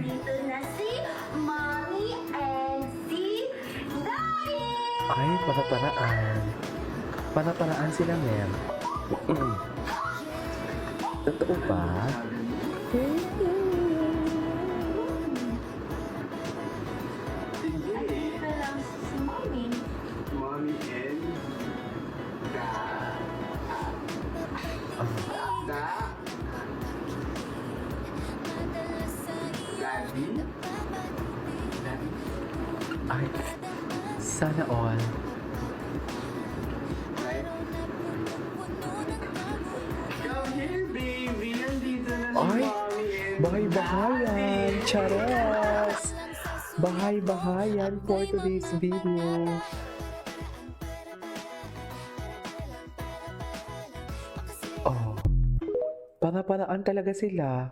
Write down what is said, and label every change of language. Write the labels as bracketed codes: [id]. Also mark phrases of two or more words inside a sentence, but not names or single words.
[tl] Dito na si Mommy and si Daddy! ay, para-paraan. Para-paraan sila, ma'am. Totoo ba? Dito lang si Mommy. Mommy and Da. Daddy. Daddy. Ay, sana all. [en] Right? Come here, baby. [tl] Nandito na si Ay, Mommy and bahay-bahayan. Charas! [en] Bahay-bahayan for today's video. [tl] Oh, para-paraan talaga sila.